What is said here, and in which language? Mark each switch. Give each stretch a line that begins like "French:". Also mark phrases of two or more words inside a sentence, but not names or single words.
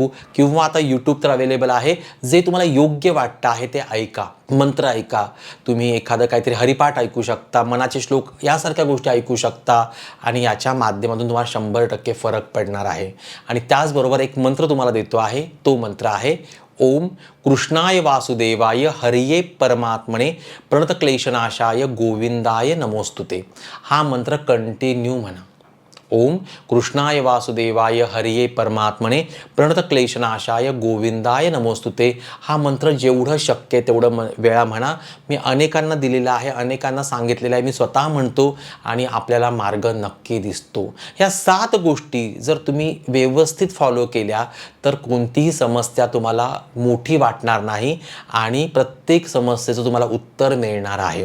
Marathi: किंवा आता यूट्यूब तर अवेलेबल आहे. जे तुम्हाला योग्य वाटतं आहे ते ऐका, मंत्र ऐका. तुम्ही एखादं काहीतरी हरिपाठ ऐकू शकता, मनाचे श्लोक यासारख्या गोष्टी ऐकू शकता आणि याच्या माध्यमातून तुम्हाला 100% फरक पडणार आहे. आणि त्याचबरोबर एक मंत्र तुम्हाला देतो आहे. तो मंत्र आहे
Sanskrit: ओम कृष्णाय वासुदेवाय हरिये परमात्मने प्रणतक्लेशनाशाय गोविंदाय नमोस्तुते.
Marathi: हा मंत्र कंटिन्यू म्हणा.
Sanskrit: ओम कृष्णाय वासुदेवाय हरिये परमात्मने प्रणतक्लेशनाशाय गोविंदाय नमोस्तुते.
Marathi: हा मंत्र जेवढं शक्य आहे तेवढं वेळा म्हणा. मी अनेकांना दिलेला आहे, अनेकांना सांगितलेलं आहे, मी स्वतः म्हणतो आणि आपल्याला मार्ग नक्की दिसतो. ह्या 7 गोष्टी जर तुम्ही व्यवस्थित फॉलो केल्या तर कोणतीही समस्या तुम्हाला मोठी वाटणार नाही आणि प्रत्येक समस्येचं तुम्हाला उत्तर मिळणार आहे.